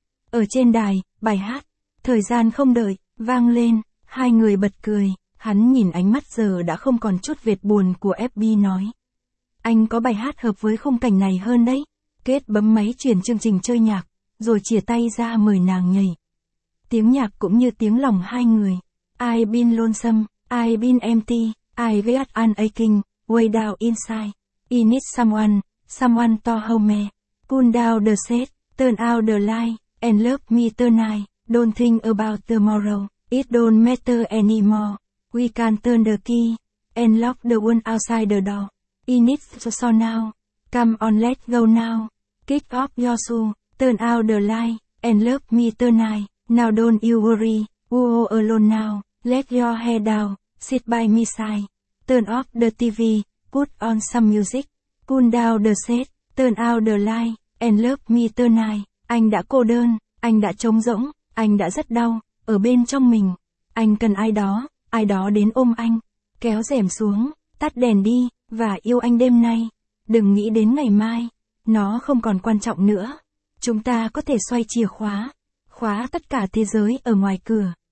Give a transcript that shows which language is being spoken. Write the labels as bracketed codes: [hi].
[vi] Ở trên đài, bài hát, thời gian không đợi, vang lên, hai người bật cười. Hắn nhìn ánh mắt giờ đã không còn chút vệt buồn của FB nói. Anh có bài hát hợp với khung cảnh này hơn đấy. Kết bấm máy chuyển chương trình chơi nhạc, rồi chìa tay ra mời nàng nhảy. Tiếng nhạc cũng như tiếng lòng hai người. [en] I've been lonesome, I've been empty, I've got an aching, way down inside. I need someone, someone to hold me. Pull down the shade, turn out the light, and love me tonight. Don't think about tomorrow, it don't matter anymore. We can turn the key, and lock the world outside the door. I need so now, come on let's go now, kick off your shoe, turn out the light, and love me tonight, now don't you worry, we're all alone now, let your head down, sit by me side, turn off the TV, put on some music, cool down the set, turn out the light, and love me tonight. [vi] Anh đã cô đơn, anh đã trống rỗng, anh đã rất đau, ở bên trong mình, anh cần ai đó đến ôm anh, kéo rèm xuống, tắt đèn đi. Và yêu anh đêm nay, đừng nghĩ đến ngày mai, nó không còn quan trọng nữa. Chúng ta có thể xoay chìa khóa, khóa tất cả thế giới ở ngoài cửa.